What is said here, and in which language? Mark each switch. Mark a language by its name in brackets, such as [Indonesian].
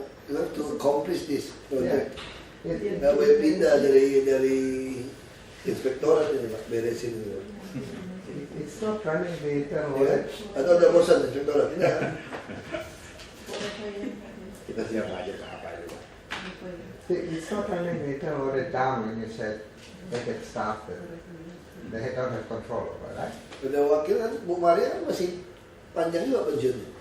[English] You have to accomplish this project. [Indonesian] Nggak boleh pindah dari inspektorat ini Pak, beresin itu. [English] It's not running the internal [Indonesian] Ya, [English] audit. [Indonesian] atau udah bosan inspektorat? Enggak. Kita siap aja ke apa itu. [English] It's not running the internal audit down when you said they get staff that they don't have control over, right? [Indonesian] Udah wakil kan Bu Maria kan masih panjang juga pensiun.